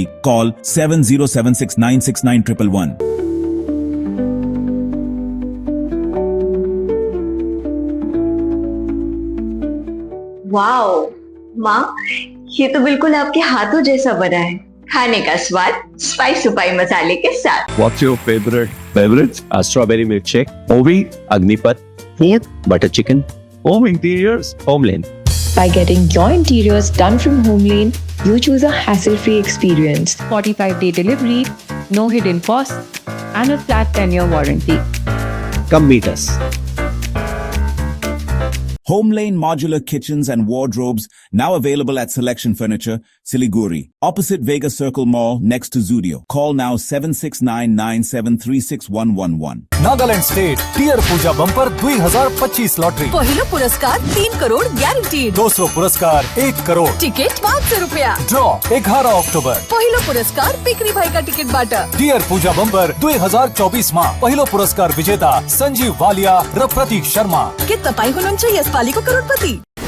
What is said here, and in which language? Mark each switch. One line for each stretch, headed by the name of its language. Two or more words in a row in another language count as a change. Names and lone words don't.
Hindi: कॉल 7076969111। वाओ माँ, ये तो बिल्कुल आपके हाथों जैसा बना है। खाने का स्वाद स्पाइस सुपाई मसाले के साथ।
English: What's your favorite beverage? A strawberry milkshake, Ovi, Agnipat, Yep. butter chicken, home interiors, Homeland. By getting your interiors done from Homelane, you choose a hassle-free experience. 45-day delivery, no hidden costs, and a flat 10-year warranty. Come meet us. Home Lane Modular Kitchens and Wardrobes now available at Selection Furniture, Siliguri, opposite Vega Circle Mall next to Zudio. Call now 7699736111.
Nepali: नागालैंड स्टेट टियर पूजा बंपर 2025 लॉटरी पहिलो पुरस्कार 3 करोड़ ग्यारंटीड, दूसरो पुरस्कार 1 करोड़, टिकट 500 रुपया, ड्रॉ 11 अक्टोबर। पहिलो पुरस्कार बिक्री भएका टिकट बाट। टियर पूजा बंपर 2024 मा पहिलो पुरस्कार विजेता संजीव वालिया र प्रतीक शर्मा। के तपाई हुनुहुन्छ यसपालिको करोडपति?